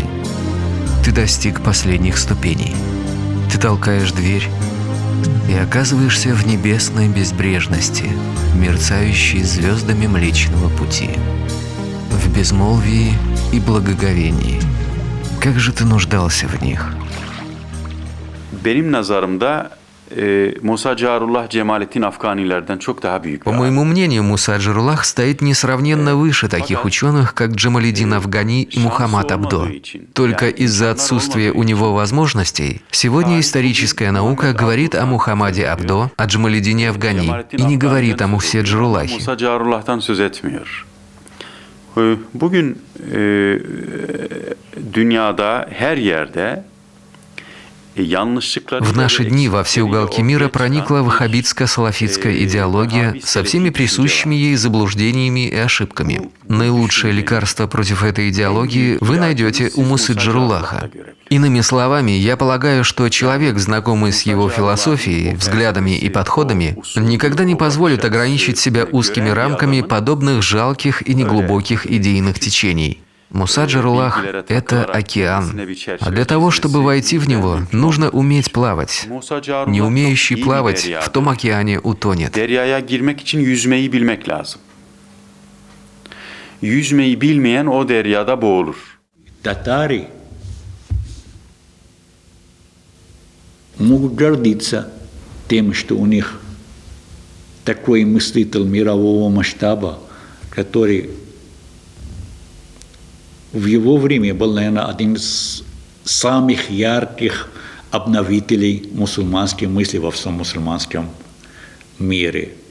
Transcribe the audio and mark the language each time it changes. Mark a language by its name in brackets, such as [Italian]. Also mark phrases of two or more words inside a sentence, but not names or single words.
[Russian] Ты достиг последних ступеней. Ты толкаешь дверь и оказываешься в небесной безбрежности, мерцающей звездами Млечного Пути. В безмолвии и благоговении. Как же ты нуждался в них? [Turkish] Benim nazarımda Musa Carullah Cemalettin Afganilerden çok daha büyük. [Russian] По моему мнению, Муса Джаруллах стоит несравненно выше таких ученых, как Джамалиддин Афгани и Мухаммад Абдо. Только из-за отсутствия у него возможностей, сегодня историческая наука говорит о Мухаммаде Абдо, о Джамалиддине Афгани и не говорит о Мусе Джаруllah'е. [Turkish] Musa Carullah'tan söz etmiyor. Bugün dünyada her yerde [Russian] В наши дни во все уголки мира проникла ваххабитско-салафитская идеология со всеми присущими ей заблуждениями и ошибками. Наилучшее лекарство против этой идеологии вы найдете у Мусы Джаруллаха. Иными словами, я полагаю, что человек, знакомый с его философией, взглядами и подходами, никогда не позволит ограничить себя узкими рамками подобных жалких и неглубоких идейных течений. Муса Джаруллах – это океан, а для того, чтобы войти в него, нужно уметь плавать. Не умеющий плавать в том океане утонет. [Turkish] Deryaya girmek için yüzmeyi bilmek lazım. Yüzmeyi bilmeyen o deryada boğulur. [Russian] Татари могут гордиться тем, что у них такой мыслитель мирового масштаба, который в его время был, наверное, один из самых ярких обновителей мусульманской мысли во всем мусульманском мире.